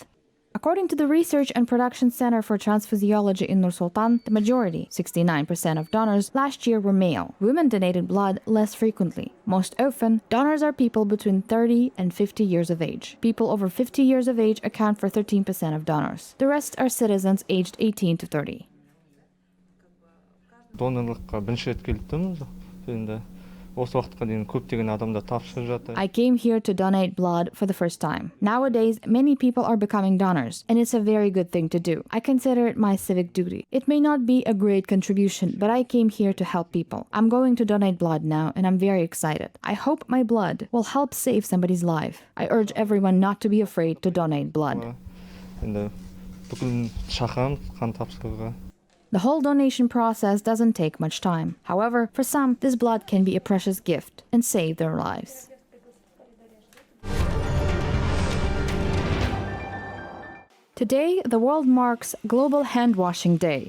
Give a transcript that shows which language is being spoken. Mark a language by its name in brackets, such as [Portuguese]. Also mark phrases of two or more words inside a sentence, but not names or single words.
[English] According to the Research and Production Center for Transphysiology in Nur-Sultan, the majority, 69% of donors last year were male. Women donated blood less frequently. Most often, donors are people between 30 and 50 years of age. People over 50 years of age account for 13% of donors. The rest are citizens aged 18 to 30. [Kazakh] Донорлыққа бірінші рет келдім. Енді осы уақытқа дейін көптеген адамдар тапсырып жатыр. [English] I came here to donate blood for the first time. Nowadays, many people are becoming donors, and it's a very good thing to do. I consider it my civic duty. It may not be a great contribution, but I came here to help people. I'm going to donate blood now, and I'm very excited. I hope my blood will help save somebody's life. I urge everyone not to be afraid to donate blood. [Kazakh] Енді бүкіл шақырамыз қан тапсыруға. [English] The whole donation process doesn't take much time. However, for some, this blood can be a precious gift and save their lives. Today, the world marks Global Handwashing Day.